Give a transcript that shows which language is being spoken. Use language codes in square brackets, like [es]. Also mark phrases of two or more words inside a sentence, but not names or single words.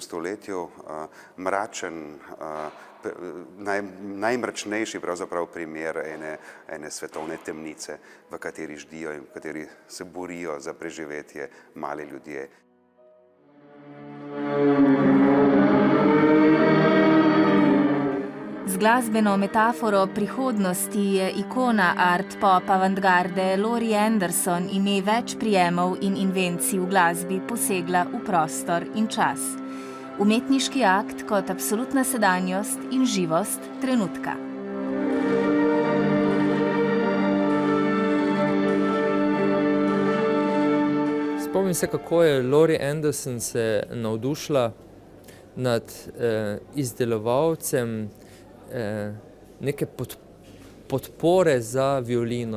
[sl] stoletju mračen, najmračnejši pravzaprav primer ene svetovne temnice, v kateri ždijo in v kateri se borijo za preživetje mali ljudje. Z glasbeno metaforo prihodnosti je ikona art pop avantgarde Laurie Anderson ime več prijemov in invencij v glasbi posegla v prostor in čas. Umetniški akt kot absolutna sedanjost in živost trenutka. Spomnim se, kako je Laurie Anderson se navdušila nad izdelovalcem neke podpore za violino.